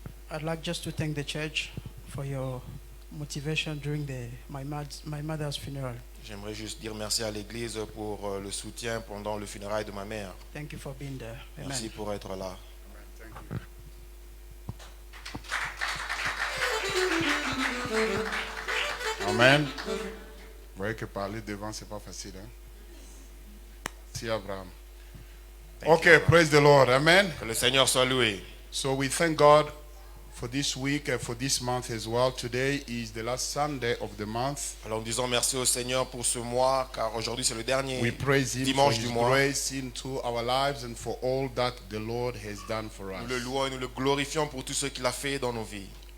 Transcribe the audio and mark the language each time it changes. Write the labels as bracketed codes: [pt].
[en] I'd like just to thank the church for your motivation during my mother's funeral. [fr] J'aimerais juste dire merci à l'église pour le soutien pendant le funérail de ma mère. [en] Thank you for being there. Amen. [fr] Merci pour être là. [en] Amen. Thank you. Amen. [fr] Vous voyez que parler devant, c'est pas facile. Hein? Merci, [en] Abraham. Okay, praise the Lord. Amen. [fr] Que le Seigneur soit loué. [en] So we thank God for this week and for this month as well. Today is the last Sunday of the month. [fr] Alors nous disons merci au Seigneur pour ce mois, car aujourd'hui c'est le dernier [en] We praise Him for [fr] dimanche [en] His [fr] du mois. [en] grace into our lives and for all that the Lord has done for us. [fr] Nous le louons et nous le glorifions pour tout ce qu'il a fait dans nos vies.